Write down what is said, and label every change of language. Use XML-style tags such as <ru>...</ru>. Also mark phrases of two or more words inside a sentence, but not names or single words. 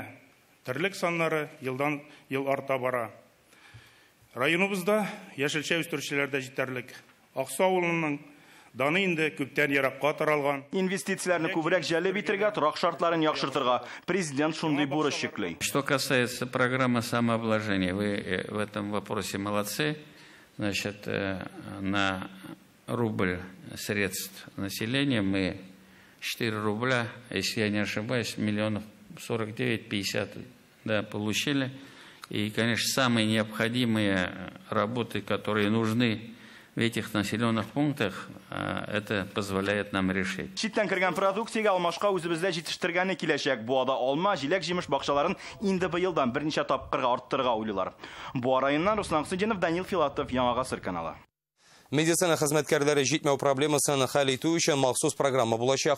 <tt>Терлек саннары елдан ел арта бара. Районыбызда яшелчә үстерүчеләр дә җитәрлек. Аксу авылының даны инде күптән еракка таралган. Инвестицияләрне күбрәк җәлеп итәргә, торак шартларын яхшыртырга президент шундый бурыч йөкләй.</tt> <ru>Что касается программы самообложения, вы в этом вопросе молодцы. Значит, на рубль средств населения мы 4 рубля, если я не ошибаюсь, миллионов 49-50 да, получили. И, конечно, самые необходимые работы, которые нужны в этих населенных пунктах, это позволяет нам решить.</ru> <tt>Читтән кергән продукциягә алмашка үзебездә җитештергәне киләчәк. Буада алма, җиләк, җимеш бакчаларын инде быелдан берничә тапкырга арттырырга уйлыйлар. Буа районыннан Руслан Хусейнов, Данил Филатов, Яңа Гасыр каналы. Медицина хезмәткәрләре җитмәү проблемасын хәл итү өчен махсус программа булачак.</tt>